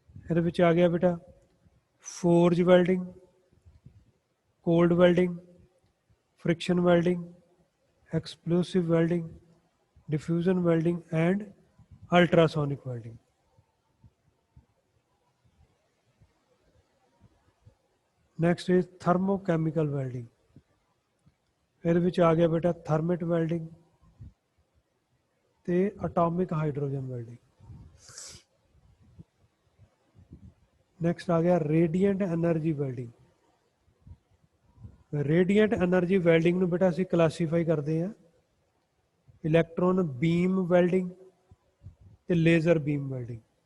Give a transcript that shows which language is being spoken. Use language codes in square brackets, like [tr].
[pa] ਇਹਦੇ ਵਿੱਚ ਆ ਗਿਆ ਬੇਟਾ forge welding, cold welding, friction welding, [en] explosive welding, diffusion welding and ultrasonic welding। Next is thermochemical welding। [pa] ਇਹਦੇ ਵਿੱਚ ਆ ਗਿਆ ਬੇਟਾ ਥਰਮਿਟ ਵੈਲਡਿੰਗ ਤੇ ਅਟੋਮਿਕ ਹਾਈਡਰੋਜਨ ਵੈਲਡਿੰਗ। ਨੈਕਸਟ ਆ ਗਿਆ ਰੇਡੀਐਂਟ ਐਨਰਜੀ ਵੈਲਡਿੰਗ। ਰੇਡੀਐਂਟ ਐਨਰਜੀ ਵੈਲਡਿੰਗ ਨੂੰ ਬੇਟਾ ਅਸੀਂ ਕਲਾਸੀਫਾਈ ਕਰਦੇ ਹਾਂ ਇਲੈਕਟ੍ਰੋਨ ਬੀਮ ਵੈਲਡਿੰਗ ਤੇ ਲੇਜ਼ਰ ਬੀਮ ਵੈਲਡਿੰਗ।